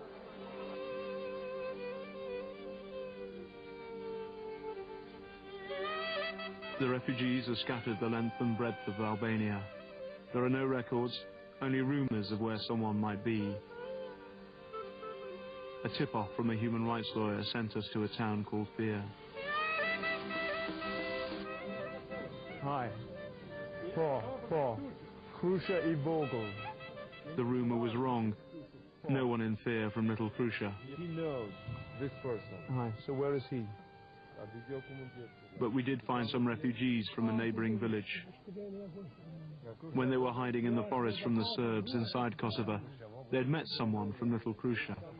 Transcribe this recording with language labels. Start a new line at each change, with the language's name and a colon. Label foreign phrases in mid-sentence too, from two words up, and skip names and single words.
English: The refugees are scattered the length and breadth of Albania. There are no records, only rumours of where someone might be. A tip-off from a human rights lawyer sent us to a town called Fear. Hi. Krusha e Vogel. The rumour was wrong. No one in Fear from Little Krusha. He knows this person. Hi, so where is he? But we did find some refugees from a neighbouring village. When they were hiding in the forest from the Serbs inside Kosovo, they had met someone from Little Krusha.